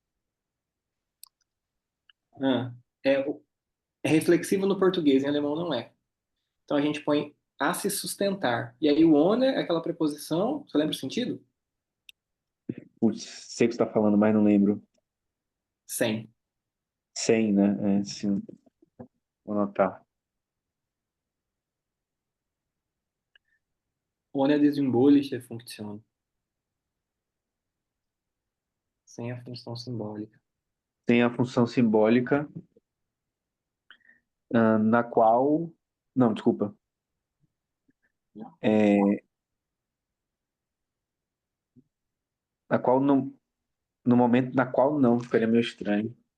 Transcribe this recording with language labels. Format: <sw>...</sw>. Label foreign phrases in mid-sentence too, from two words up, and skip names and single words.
<pt>Ah, é, é reflexivo no português, em alemão não é. Então a gente põe a se sustentar. E aí o ohne é aquela preposição, você lembra o sentido? Putz, sei o que você está falando, mas não lembro. Sem. Sem, né? É, sim. Vou anotar.</pt> <de>Ohne die symbolische Funktion.</de> <pt>Sem a função simbólica. Tem a função simbólica, na qual. Não, desculpa. É, na qual no momento na qual não, ficaria meio estranho.</pt>